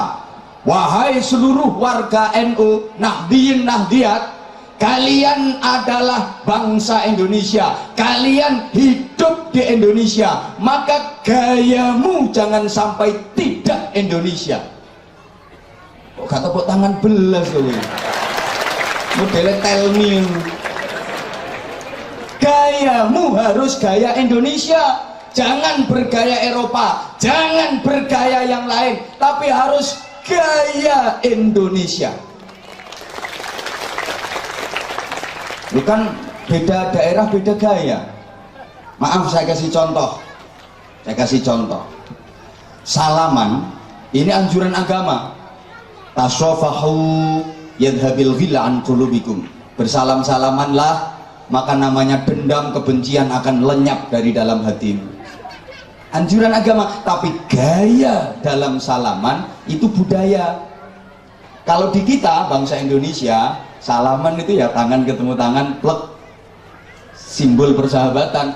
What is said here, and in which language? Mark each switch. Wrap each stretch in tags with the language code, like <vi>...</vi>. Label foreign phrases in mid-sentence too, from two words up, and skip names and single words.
<id>Wahai seluruh warga NU, Nahdliyin Nahdliyat, kalian adalah bangsa Indonesia, kalian hidup di Indonesia, maka gayamu jangan sampai tidak Indonesia. Kok gak tepuk tangan belas loh, modelnya</id> <en>tell me.</en> <id>Gayamu harus gaya Indonesia, jangan bergaya Eropa, jangan bergaya yang lain, tapi harus gaya Indonesia. Bukan beda daerah beda gaya. Maaf saya kasih contoh. Salaman ini anjuran agama.</id> <ar>تصافحوا يذهب الغل عن قلوبكم.</ar> <id>Bersalam-salamanlah, maka namanya dendam kebencian akan lenyap dari dalam hatimu. Anjuran agama, tapi gaya dalam salaman itu budaya. Kalau di kita bangsa Indonesia, salaman itu ya tangan ketemu tangan, plek, simbol persahabatan.</id>